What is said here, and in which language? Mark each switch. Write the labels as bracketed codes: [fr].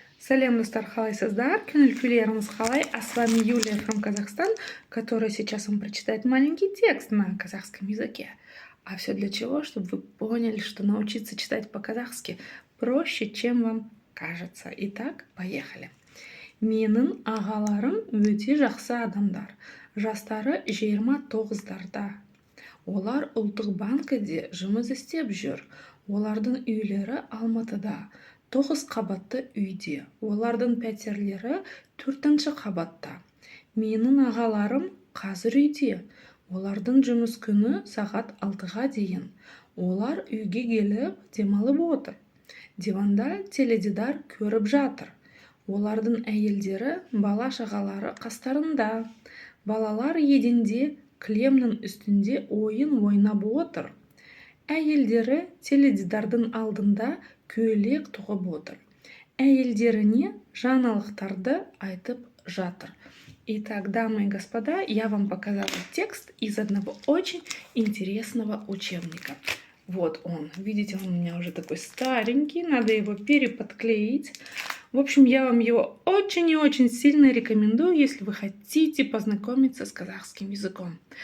[kk] Салем достар халайсыздар, күнілкүлеріміз халай, [ru] а с вами Юлия from Казахстан, которая сейчас вам прочитает маленький текст на казахском языке. А все для чего? Чтобы вы поняли, что научиться читать по-казахски проще, чем вам кажется. Итак, поехали. [kk] Менің ағаларым өте жақсы адамдар. Жастары 29-дарда. Олар ұлттық банкіде жұмыс істеп жүр. Олардың үйлері Алматыда. 9 қабатты үйде. Олардың пәтерлері 4-ші қабатта. Менің ағаларым қазір үйде. Олардың жұмыс күні сағат 6-ға дейін. Олар үйге келіп демалып отыр. Диванда теледидар көріп жатыр. Олардың әйелдері бала-шағалары қастарында. Балалар еденде кілемнің үстінде ойын ойнап отыр. Әйелдері теледидардың алдында көйлек тоқып отыр. Әйелдеріне жаңалықтарды айтып жатыр. [ru] Итак, дамы и господа, я вам показала текст из одного очень интересного учебника. Вот он. Видите, он у меня уже такой старенький, надо его переподклеить. В общем, я вам его очень и очень сильно рекомендую, если вы хотите познакомиться с казахским языком.